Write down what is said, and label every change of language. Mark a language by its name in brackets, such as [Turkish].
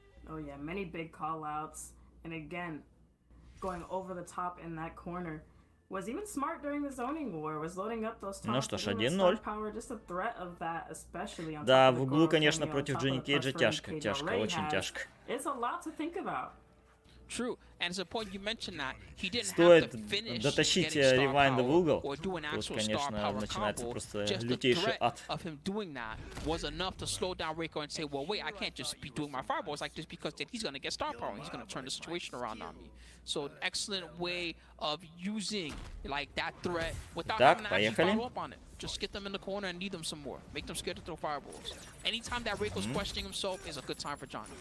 [English] Oh yeah, many big call-outs, and again, going over the top in that corner. Was even smart during the zoning war, was loading up those [Russian] Ну что ж, 1-0. 1-0. Да, в углу, конечно, против Джонни Кейджа тяжко, очень тяжко. [English] It's a lot to think about. True, and it's a point you mentioned that he didn't [Russian] Стоит [English] have to finish [Russian] дотащить Ревайнда в угол. Тут, конечно, начинается просто лютейший ад. [English] Of him doing that was enough to slow down Reiko and say, well, wait, I can't just be doing my fireballs like this because then he's gonna get star power. He's gonna turn the situation around on me. So, excellent way of using like that threat without having to actually follow up on it. Just get them in the corner and need them some more. Make them scared to throw fireballs. Anytime that Reiko's questioning himself is a good time for Johnny.